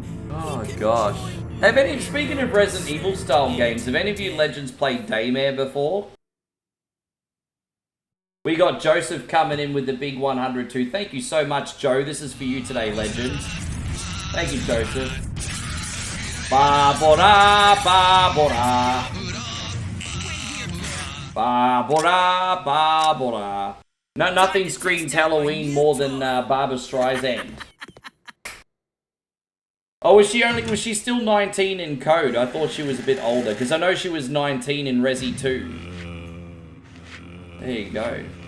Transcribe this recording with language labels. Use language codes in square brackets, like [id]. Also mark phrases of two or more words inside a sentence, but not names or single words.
[en] Oh gosh. Have any, speaking of Resident Evil style games, have any of you legends played Daymare before? We got Joseph coming in with the big 100 too. Thank you so much, Joe. This is for you today, legend. Thank you, Joseph. Ba-bo-da, ba-bo-da. Ba-bo-da, ba-bo-da. No, nothing screams Halloween more than Barbara Streisand. Oh, was she still 19 in code? I thought she was a bit older, because I know she was 19 in Resi 2. There you go.